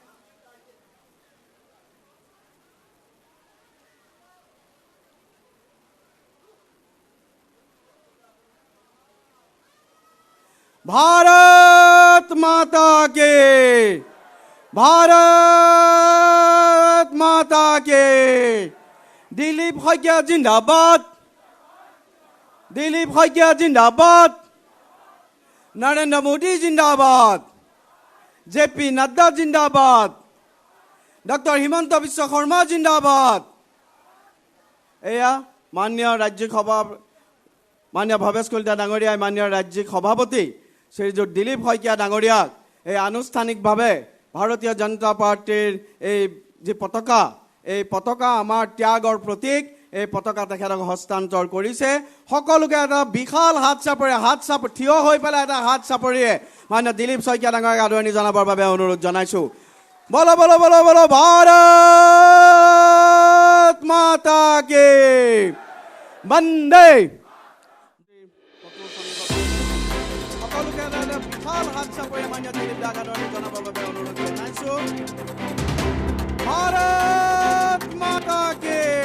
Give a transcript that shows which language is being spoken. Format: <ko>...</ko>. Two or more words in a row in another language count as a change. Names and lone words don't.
<hi>भारत माता के, भारत माता के। दिलीप शइकীয়া जिंदाबाद, दिलीप शइकীয়া जिंदाबाद। नरेंद्र मोदी जिंदाबाद। जेपी नड्डा जिंदाबाद। डॉक्टर हिमंत बिश्व शर्मा जिंदाबाद।</hi> <as>এয়া মাননীয় ৰাজ্যিক সভা মাননীয় ভবেশ কলিতা ডাঙৰীয়াই মাননীয় ৰাজ্যিক সভাপতি শ্ৰীযুত দিলীপ শইকীয়া ডাঙৰীয়াক এই আনুষ্ঠানিকভাৱে ভাৰতীয় জনতা পাৰ্টিৰ এই যে পতাকা, এই পতাকা আমাৰ ত্যাগৰ প্ৰতীক, এই পতাকা তেখেতক হস্তান্তৰ কৰিছে। সকলোকে এটা বিশাল হাত চাপৰি থিয় হৈ পেলাই এটা হাত চাপৰিয়ে মাননীয় দিলীপ শইকীয়া ডাঙৰীয়াক আদৰণি জনাবৰ বাবে অনুৰোধ জনাইছো।</as> <hi>बोलो बोलो बोलो बोलो भारत माता की, वन्दे।</hi> <as>সকলোকে এটা বিশাল হাত চাপৰি মাননীয় দিলীপ দাক আদৰণি জনাবৰ বাবে অনুৰোধ জনাইছো।</as> <hi>भारत माता के।</hi>